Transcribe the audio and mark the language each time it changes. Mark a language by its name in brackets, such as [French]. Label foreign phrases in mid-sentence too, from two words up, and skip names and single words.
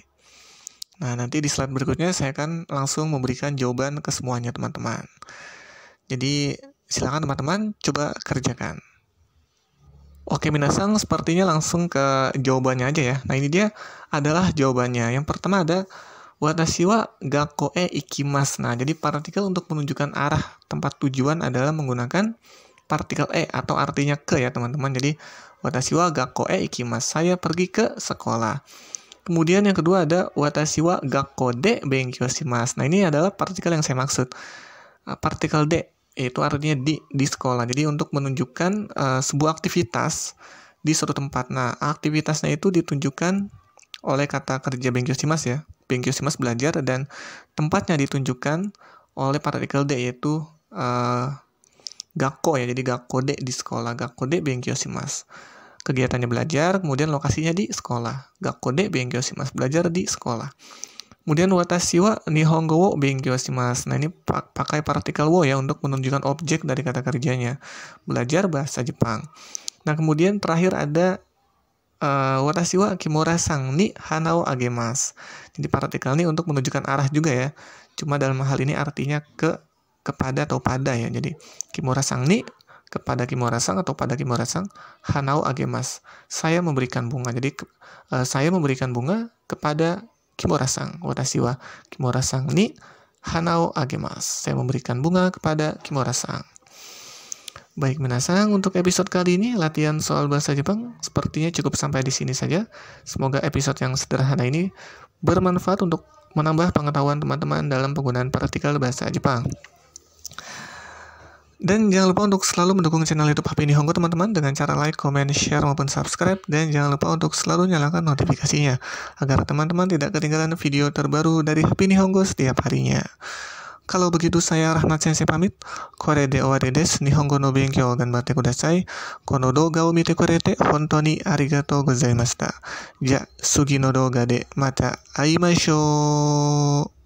[Indonesian] Nah, nanti di slide berikutnya saya akan langsung memberikan jawaban ke semuanya, teman-teman. Jadi, silakan teman-teman coba kerjakan. Oke, minasang, sepertinya langsung ke jawabannya aja ya. Nah, ini dia adalah jawabannya. Yang pertama ada [Japanese] 私は学校へ行きます. [Indonesian] Nah, jadi partikel untuk menunjukkan arah tempat tujuan adalah menggunakan partikel e atau artinya ke ya, teman-teman. Jadi [Japanese] 私は学校へ行きます. [Indonesian] Saya pergi ke sekolah. Kemudian yang kedua ada [Japanese] 私は学校で勉強します. [Indonesian] Nah, ini adalah partikel yang saya maksud. Partikel de itu artinya di sekolah. Jadi untuk menunjukkan sebuah aktivitas di suatu tempat. Nah, aktivitasnya itu ditunjukkan oleh kata kerja [Japanese] 勉強します [Indonesian] ya. [Japanese] 勉強します [Indonesian] belajar, dan tempatnya ditunjukkan oleh partikel de, yaitu gakko ya. Jadi [Japanese] 学校で [Indonesian] di sekolah, [Japanese] 学校で勉強します. [Indonesian] Kegiatannya belajar, kemudian lokasinya di sekolah. [Japanese] 学校で勉強します, [Indonesian] belajar di sekolah. Kemudian [Japanese] 私は日本語を勉強します. [Indonesian] Nah, ini pakai partikel wo ya untuk menunjukkan objek dari kata kerjanya, belajar bahasa Jepang. Nah, kemudian terakhir ada [Japanese] 私は木村さんに花をあげます. [Indonesian] Jadi partikel ini untuk menunjukkan arah juga ya. Cuma dalam hal ini artinya kepada atau pada ya. Jadi [Japanese] 木村さんに [Indonesian] kepada Kimura-san atau pada Kimura-san, [Japanese] 花をあげます. [Indonesian] Saya memberikan bunga. Jadi saya memberikan bunga kepada Kimura-san. [Japanese] 私は木村さんに花をあげます. [Indonesian] Saya memberikan bunga kepada Kimura-san. Baik, minasang, untuk episode kali ini latihan soal bahasa Jepang sepertinya cukup sampai di sini saja. Semoga episode yang sederhana ini bermanfaat untuk menambah pengetahuan teman-teman dalam penggunaan partikel bahasa Jepang. Dan jangan lupa untuk selalu mendukung channel YouTube HP Nihongo teman-teman dengan cara [English] like, comment, share, [Indonesian] maupun subscribe. Dan jangan lupa untuk selalu nyalakan notifikasinya agar teman-teman tidak ketinggalan video terbaru dari HP Nihongo setiap harinya. Kalau begitu saya Rahmat Sensei pamit. [Japanese] これで終わりです。日本語の勉強頑張ってください. この動画を見てくれて本当にありがとうございました. じゃ、次の動画でまた会いましょう.